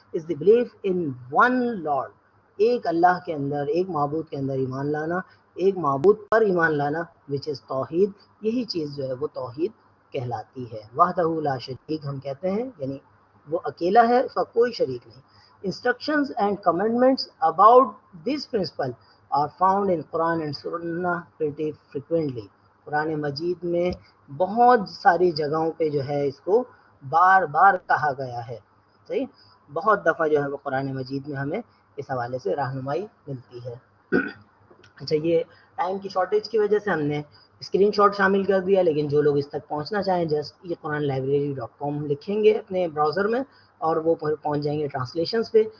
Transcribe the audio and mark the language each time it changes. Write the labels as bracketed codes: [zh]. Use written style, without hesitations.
[en] is the belief in one lord, [ur] ایک اللہ کے اندر، ایک معبود کے اندر ایمان لانا، ایک معبود پر ایمان لانا، [en] which is [ur] توحید. یہی چیز جو ہے وہ توحید کہلاتی ہے. وحدہ لا شریک ہم کہتے ہیں، یعنی وہ اکیلا ہے، اس کا کوئی شریک نہیں. [en] Instructions and commandments about this principle are found in Quran and Sunnah pretty frequently. [ur] قرآن مجید میں بہت ساری جگہوں پہ جو ہے اس کو بار بار کہا گیا ہے. صحیح، بہت دفعہ جو ہے وہ قرآن مجید میں ہمیں اس حوالے سے رہنمائی ملتی ہے. اچھا، یہ ٹائم کی شارٹیج کی وجہ سے ہم نے اسکرین شاٹ شامل کر دیا، لیکن جو لوگ اس تک پہنچنا چاہیں جسٹ یہ قرآن library.com لکھیں گے اپنے براؤزر میں اور وہ پہنچ جائیں گے ٹرانسلیشنز پہ.